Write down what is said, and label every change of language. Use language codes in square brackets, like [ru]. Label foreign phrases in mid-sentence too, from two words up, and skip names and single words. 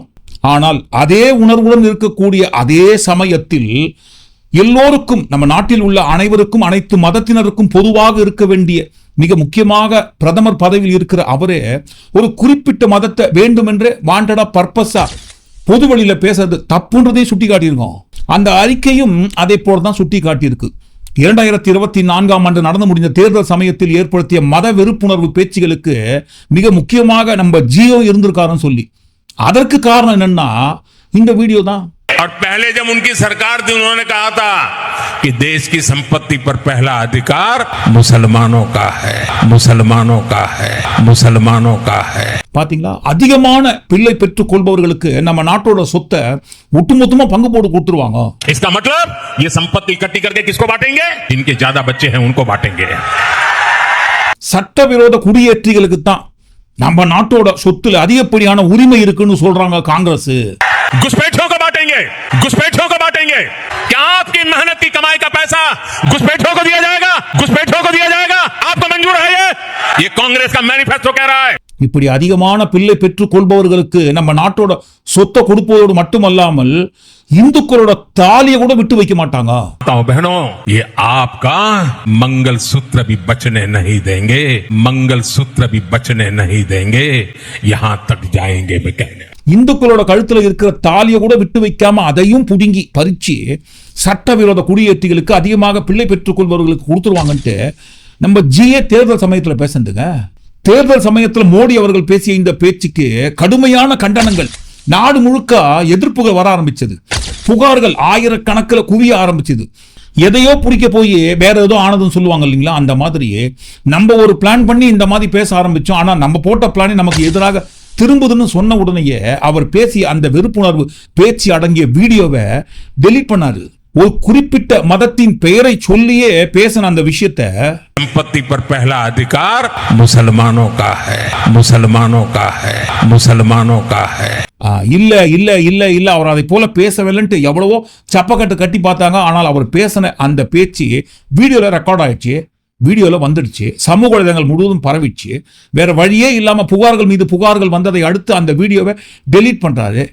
[ta] ஆனால் அதே உணர்வுடன் இருக்கக்கூடிய அதே சமயத்தில் எல்லோருக்கும், நம்ம நாட்டில் உள்ள அனைவருக்கும், அனைத்து மதத்தினருக்கும் பொதுவாக இருக்க வேண்டிய, மிக முக்கியமாக பிரதமர் பதவியில் இருக்கிற அவரே ஒரு குறிப்பிட்ட மதத்தை வேண்டுமென்றே [en] wanted-a purpose-a [ta] பொது வழியில பேசுறது தப்புன்றதை சுட்டி காட்டியிருக்கோம். அந்த அறிக்கையும் அதை போலதான் சுட்டி காட்டியிருக்கு. 2024ஆம் ஆண்டு நடந்து முடிந்த தேர்தல் சமயத்தில் ஏற்படுத்திய மத வெறுப்புணர்வு பேச்சுகளுக்கு மிக முக்கியமாக நம்ம GO இருந்திருக்காருன்னு சொல்லி. அதற்கு காரணம் என்னன்னா இந்த வீடியோ தான். [hi] और पहले जब उनकी सरकार थी उन्होंने कहा था कि देश की संपत्ति पर पहला अधिकार मुसलमानों का है, मुसलमानों का है, मुसलमानों का है. [ta] பாத்தீங்களா, அதிகமான பிள்ளை பெற்றுக் கொள்பவர்களுக்கு நம்ம நாட்டோட சொத்தை ஒட்டுமொத்தமா பங்கு போட்டு கொடுத்துருவாங்க. [hi] इसका मतलब ये संपत्ति इकट्ठी करके किसको बांटेंगे? जिनके ज्यादा बच्चे हैं उनको बांटेंगे. [ta] சட்டவிரோத குடியேற்றிகளுக்கு தான் நம்ம நாட்டோட சொத்துல அதிகப்படியான உரிமை இருக்குன்னு சொல்றாங்க காங்கிரஸ். [hi] घुसपैठियों को बांटेंगे, घुसपैठियों को बांटेंगे. क्या आपकी मेहनत की कमाई का पैसा घुसपैठियों को दिया जाएगा? घुसपैठियों को दिया जाएगा? आपको मंजूर है ये कांग्रेस का मैनिफेस्टो कह रहा है. [ta] இப்படி அதிகமான பிள்ளை பெற்றுக் கொள்பவர்களுக்கு நம்ம நாட்டோட சொத்தை கொடுப்பதோடு மட்டுமல்லாமல் இந்துக்களோட தாலியை கூட விட்டு வைக்க மாட்டாங்க. [hi] बहनों, ये आपका मंगलसूत्र भी बचने नहीं देंगे, मंगलसूत्र भी बचने नहीं देंगे. यहां तक जाएंगे मैं कहने. [ta] இந்துக்களோட கழுத்துல இருக்கிற தாலியை கூட விட்டு வைக்காம அதையும் புடுங்கி பறிச்சு சட்டவிரோத குடியேற்றிகளுக்கு அதிகமாக பிள்ளை பெற்றுக் கொள்பவர்களுக்கு கொடுத்துருவாங்கன்ட்டு நம்ம GA தேர்தல் சமயத்துல பேசுறதுங்க. தேர்தல் சமயத்தில் மோடி அவர்கள் பேசிய இந்த பேச்சுக்கு கடுமையான கண்டனங்கள், நாடு முழுக்க எதிர்ப்புகள் வர ஆரம்பிச்சது. புகார்கள் ஆயிரக்கணக்கில் குவிய ஆரம்பிச்சது. எதையோ பிடிக்க போய் வேற ஏதோ ஆனதுன்னு சொல்லுவாங்க இல்லைங்களா, அந்த மாதிரி நம்ம ஒரு பிளான் பண்ணி இந்த மாதிரி பேச ஆரம்பிச்சோம். ஆனா நம்ம போட்ட பிளானே நமக்கு எதிராக திரும்புதுன்னு சொன்ன உடனேயே அவர் பேசிய அந்த வெறுப்புணர்வு பேச்சு அடங்கிய வீடியோவை டெலீட் பண்ணாரு. ஒரு குறிப்பிட்ட மதத்தின் பெயரை சொல்லியே பேசின அந்த விஷயத்தை, [hi] संपत्ति पर पहला अधिकार मुसलमानों का है, मुसलमानों का है, मुसलमानों का है. [ta] இல்ல இல்ல இல்ல இல்ல அவர் அதை போல பேசவில்லைன்ட்டு எவ்வளவோ சப்பக்கட்டு கட்டி பார்த்தாங்க. ஆனால் அவர் பேசின அந்த பேச்சு வீடியோல ரெக்கார்ட் ஆயிடுச்சு, வீடியோல வந்துடுச்சு, சமூக வலைதளங்கள் முழுவதும் பரவிச்சு. வேற வழியே இல்லாம புகார்கள் மீது புகார்கள் வந்ததை அடுத்து அந்த வீடியோவை டெலீட் பண்றாரு.